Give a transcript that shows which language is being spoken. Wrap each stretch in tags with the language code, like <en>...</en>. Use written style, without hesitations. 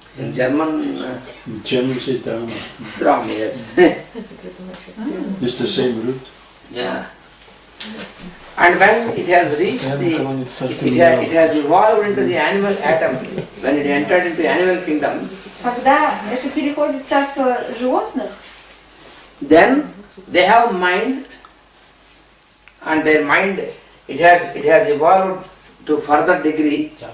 <en>In German, In German say trauma. drom, yes. It's the same root. Yeah. And when it has reached it has evolved into the animal atom, when it entered into the animal kingdom,</en> <ru>Когда это переходит в царство животных,</ru> <en>then they have mind, and their mind it has evolved to further degree.</en>